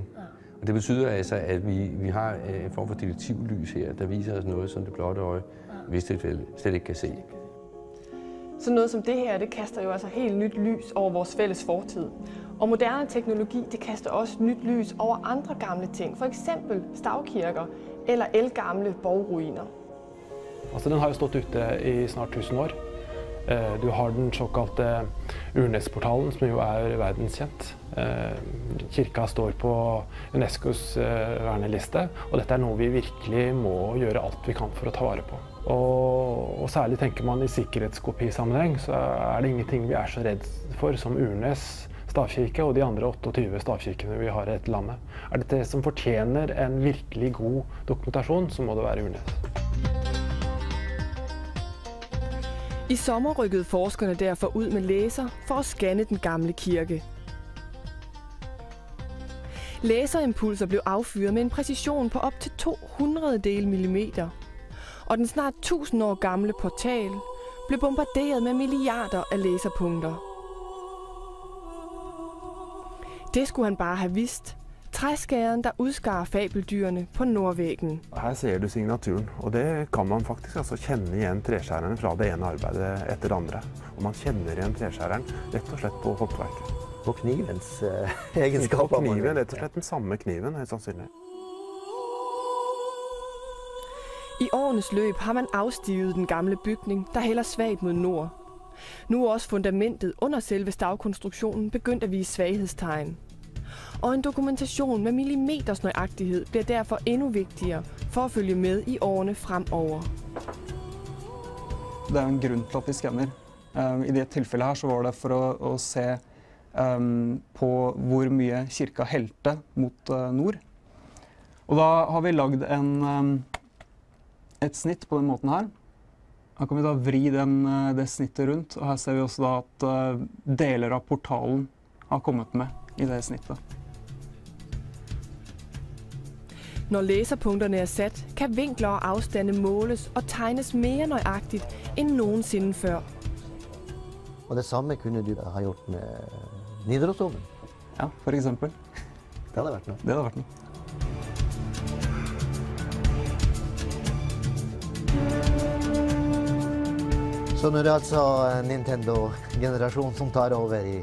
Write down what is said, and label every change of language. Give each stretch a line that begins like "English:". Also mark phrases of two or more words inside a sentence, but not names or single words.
Danish: Og det betyder altså, at vi har en form for detektivlys her, der viser os noget, som det blotte øje i visse tilfælde slet ikke kan se. Så noget som det her, det kaster jo altså helt nyt lys over vores fælles fortid. Og moderne teknologi, det kaster også nyt lys over andre gamle ting, for eksempel stavkirker eller ældgamle borgruiner.
Norwegian: Altså, den har jo stått ute i snart 1000 år. Du har den såkalte Urnesportalen, som jo er verdenskjent. Kirka står på UNESCOs verneliste, og dette er noe vi virkelig må gjøre alt vi kan for å ta vare på. Og særlig tenker man i sikkerhetskopisammenheng, så er det ingenting vi er så redd for som Urnes stavkirke og de andre 28 stavkirkene vi har i dette landet. Er det det som fortjener en virkelig god dokumentasjon, så må det være Urnes.
Danish: I sommer rykkede forskerne derfor ud med laser for at scanne den gamle kirke. Laserimpulser blev affyret med en præcision på op til 0,02 millimeter. Og den snart 1000 år gamle portal blev bombarderet med milliarder af laserpunkter. Det skulle han bare have vidst. Træskæren, der udskar fabeldyrene på nordvæggen.
Norwegian: Her ser du signaturen, og det kan man faktisk altså kjenne igjen treskjæreren fra det ene arbeidet etter det andre. Og man kjenner igjen treskjæreren rett og slett på håndverket. På knivens egenskaper. På kniven, rett og slett den samme kniven, helt sannsynlig.
Danish: I årenes løb har man afstivet den gamle bygning, der hælder svagt mod nord. Nu er også fundamentet under selve stavkonstruktionen begyndt at vise svaghedstegn. Og en dokumentation med millimeters nøjagtighed bliver derfor endnu vigtigere for at følge med i årene fremover. Det er en grund til at vi scanner.
Norwegian: I det tilfældet her så var det for at se på hvor mye kirka hældte mot nord. Og da har vi laget et snitt på den måten her. Da kan vi da vri det snittet rundt, og her ser vi også da at deler av portalen har kommet med i det snittet.
Danish: Når læserpunkterne er sat, kan vinkler og afstande måles og tegnes mere nøjagtigt end nogensinde før.
Norwegian: Og det samme kunne du ha gjort med Nidarosdomen? Ja, for eksempel. Det hadde vært noe. Det hadde vært noe. Så nå er det altså Nintendo-generasjonen som tar over i...